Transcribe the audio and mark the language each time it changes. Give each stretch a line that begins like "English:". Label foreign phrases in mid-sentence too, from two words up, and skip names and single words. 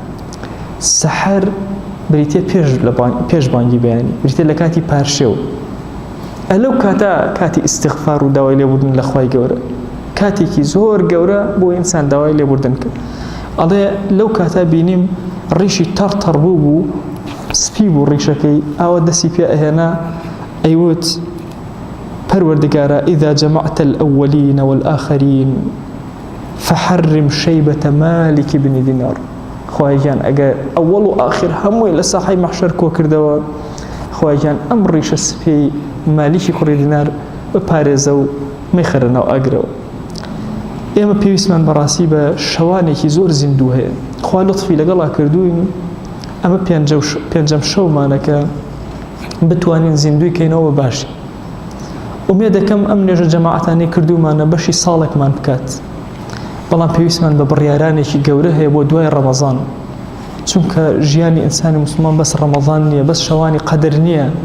Central Kurdish: سەحەر بریتێ پێش بانگی بەیانی بریتێ لە کاتی پارشێو ئەلەو کاتە کاتی ئیستیغفار و داوای لێبوردن لە خوای گەورە کاتێکی زۆر گەورە بۆ ئینسان داوای لێبوردن کرد ئەڵێ لەو کاتە بینیم ڕیشی تەڕ بوو سپی بوو ڕیشەکەی ئاوە دەسی پێ ئەهێنا ئەیوت پەروەردگارە
Arabic: إذا جمعت الأولين والآخرين فحرم شيبة مالك بن دينار
Central Kurdish: خوای جان ئەگەر ئەوەڵ و ئاخر هەمووی لە ساحەی مەحشەر کۆ کردەوە خوای جان ئەم ڕیشە سپی مالیکی کوڕی دینار بپارێزە و مەیخەرە ناو ئاگرەوە ئێمە پێویستمان بەڕاستی بە شەوانێکی زۆر زیندوو هەیە خوا لطفی لەگەڵا کردوین ئەمە پێنجەم شەومانەکە بتوانین زیندوی کەینەوە باشی ئومێ دەکەم ئەم نوێژە جەماعەتانەی کردومانە بەشی ساڵێکمان بکات بەڵام پێویستمان بە بڕیارانێکی گەورە هەیە بۆ دوای ڕەمەزان چونکە ژیانی ئینسانی موسڵمان بەس ڕەمەزان نییە بەس شەوانی قەدر نییە